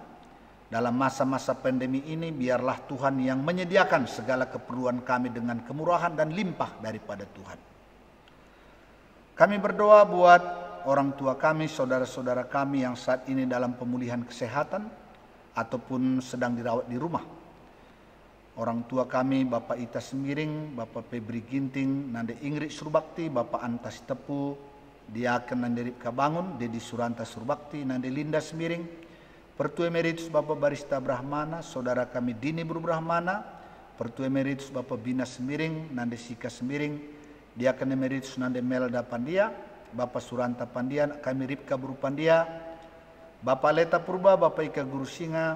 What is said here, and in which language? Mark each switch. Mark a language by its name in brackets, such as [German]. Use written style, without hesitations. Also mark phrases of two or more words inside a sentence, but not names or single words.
[Indonesian] Dalam masa-masa pandemi ini, biarlah Tuhan yang menyediakan segala keperluan kami dengan kemurahan dan limpah daripada Tuhan. Kami berdoa buat orang tua kami, saudara-saudara kami yang saat ini dalam pemulihan kesehatan ataupun sedang dirawat di rumah. Orang tua kami, Bapak Ita Semiring, Bapak Febri Ginting, Nande Ingrid Surbakti, Bapak Antas Tepu, Diaken Nande Ripka Bangun, Dedi Suranta Surbakti, Nande Linda Semiring, Pertu Emeritus Bapak Barista Brahmana, Saudara kami Dini Bru Brahmana, Pertu Emeritus Bapak Bina Semiring, Nande Sika Semiring, Diaken Emeritus Nande Melda Pandia, Bapak Suranta Pandia, kami Ripka Bru Pandia, Bapak Leta Purba, Bapak Ika Guru Singa,